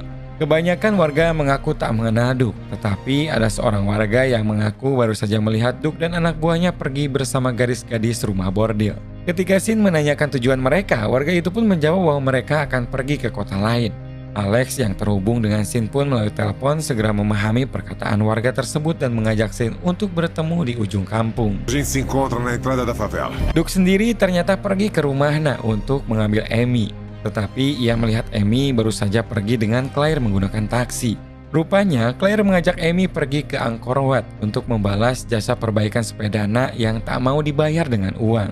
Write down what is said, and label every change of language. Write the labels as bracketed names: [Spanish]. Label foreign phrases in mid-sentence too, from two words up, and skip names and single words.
[Indonesian] Kebanyakan warga mengaku tak mengenal Duke, tetapi ada seorang warga yang mengaku baru saja melihat Duke dan anak buahnya pergi bersama gadis-gadis rumah bordil. Ketika Sin menanyakan tujuan mereka, warga itu pun menjawab bahwa mereka akan pergi ke kota lain. Alex yang terhubung dengan Sin pun melalui telepon segera memahami perkataan warga tersebut dan mengajak Sin untuk bertemu di ujung kampung. [Portuguese] A gente se encontra na entrada da favela. [Indonesian] Duke sendiri ternyata pergi ke rumahnya untuk mengambil Amy. Tetapi ia melihat Amy baru saja pergi dengan Claire menggunakan taksi. Rupanya Claire mengajak Amy pergi ke Angkor Wat untuk membalas jasa perbaikan sepeda Nak yang tak mau dibayar dengan uang.